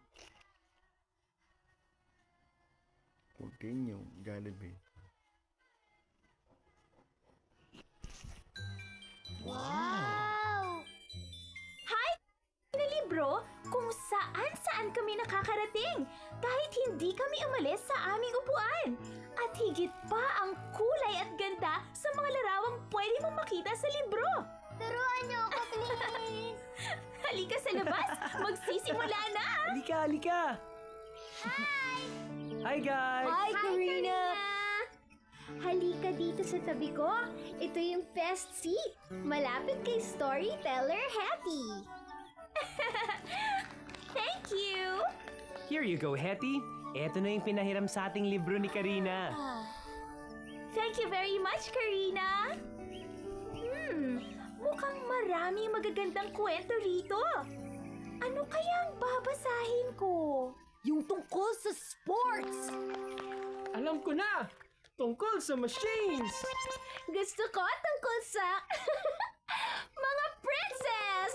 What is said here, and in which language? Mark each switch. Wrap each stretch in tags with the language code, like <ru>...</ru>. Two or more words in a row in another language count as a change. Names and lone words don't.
<en>Continue, Jollibee. Wow! Hi!</en> <tl>Na libro kung saan-saan kami nakakarating kahit hindi kami umalis sa aming upuan. At higit pa ang kulay at ganda sa mga larawang pwede mong makita sa libro. Turuan niyo ako, please. Halika sa labas, magsisimula na! Halika, halika!</tl> <en>Hi guys! Hi, Karina!</en> <tl>Halika dito sa tabi ko. Ito yung</tl> <en>best seat.</en> <tl>Malapit kay storyteller Hetty.</tl> <en>Thank you! Here you go, Hetty.</en> <tl>Eto na yung pinahiram sa ating libro ni Karina.</tl> <en>Thank you very much, Karina.</en> <tl>Mukhang marami magagandang kwento rito. Ano kaya ang babasahin ko? Yung tungkol sa sports! Alam ko na! Tungkol sa machines! Gusto ko tungkol sa... mga princess!</tl>